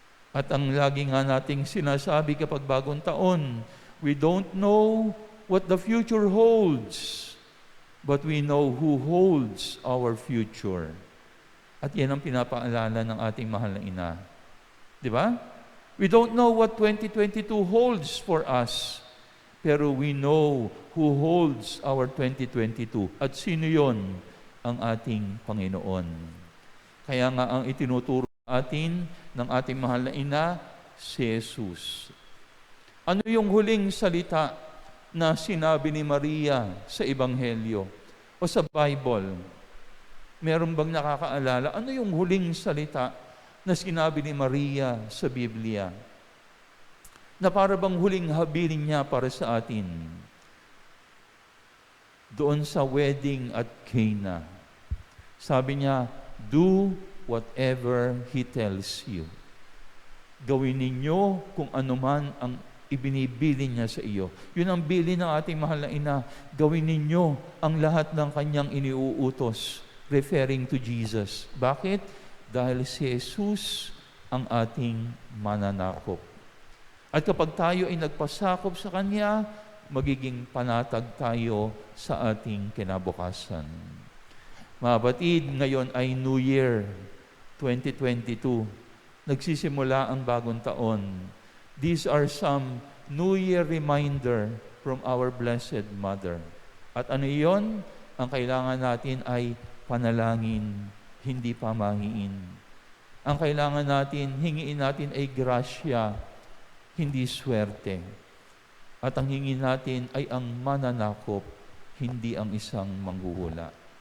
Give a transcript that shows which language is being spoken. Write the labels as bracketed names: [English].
[Filipino] At ang lagi nga nating sinasabi kapag bagong taon, [English] we don't know what the future holds, but we know who holds our future. [Filipino] At yan ang pinapaalala ng ating mahal na ina. Di ba? [English] We don't know what 2022 holds for us, [Filipino] pero [English] we know who holds our 2022. [Filipino] At sino yon? Ang ating Panginoon. Kaya nga ang itinuturo atin ng ating mahal na ina, si Jesus. Ano yung huling salita na sinabi ni Maria sa Ebanghelyo o sa Bible? Meron bang nakakaalala? Ano yung huling salita na sinabi ni Maria sa Biblia? Na para bang huling habilin niya para sa atin? Doon sa wedding at Cana. Sabi niya, [English] do whatever He tells you. [Filipino] Gawin ninyo kung anuman ang ibinibili niya sa iyo. Yun ang bili ng ating mahal na ina. Gawin ninyo ang lahat ng kanyang iniuutos, [English] referring to Jesus. [Filipino] Bakit? Dahil si Jesus ang ating mananakop. At kapag tayo ay nagpasakop sa Kanya, magiging panatag tayo sa ating kinabukasan. Mga batid, ngayon ay New Year 2022. Nagsisimula ang bagong taon. [English] These are some New Year reminder from our Blessed Mother. [Filipino] At ano iyon? Ang kailangan natin ay panalangin, hindi pamahiin. Ang kailangan natin, hingiin natin ay grasya, hindi swerte. At ang hingin natin ay ang mananakop, hindi ang isang manghuhula.